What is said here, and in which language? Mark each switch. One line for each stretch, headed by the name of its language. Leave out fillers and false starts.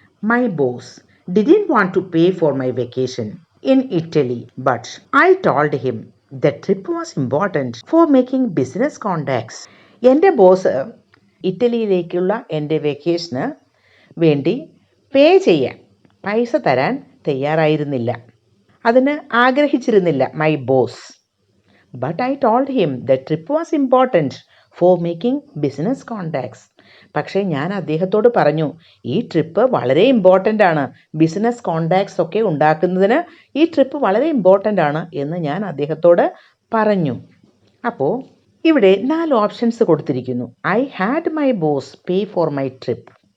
English: My boss didn't want to pay for my vacation in Italy, but I told him the trip was important for making business contacts.
Malayalam: എൻ്റെ boss ഇറ്റലിയിലേക്കുള്ള എൻ്റെ വെക്കേഷന് വേണ്ടി പേ ചെയ്യാൻ, പൈസ തരാൻ തയ്യാറായിരുന്നില്ല, അതിന് ആഗ്രഹിച്ചിരുന്നില്ല my boss.
English: But I told him the trip was important for making business contacts.
Malayalam: പക്ഷേ ഞാൻ അദ്ദേഹത്തോട് പറഞ്ഞു, ഈ ട്രിപ്പ് വളരെ ഇമ്പോർട്ടൻ്റ് ആണ്, ബിസിനസ് കോണ്ടാക്ട്സ് ഒക്കെ ഉണ്ടാക്കുന്നതിന് ഈ ട്രിപ്പ് വളരെ ഇമ്പോർട്ടൻ്റ് ആണ് എന്ന് ഞാൻ അദ്ദേഹത്തോട് പറഞ്ഞു. അപ്പോൾ ഇവിടെ 4 ഓപ്ഷൻസ് കൊടുത്തിരിക്കുന്നു.
English: I had my boss pay for my trip.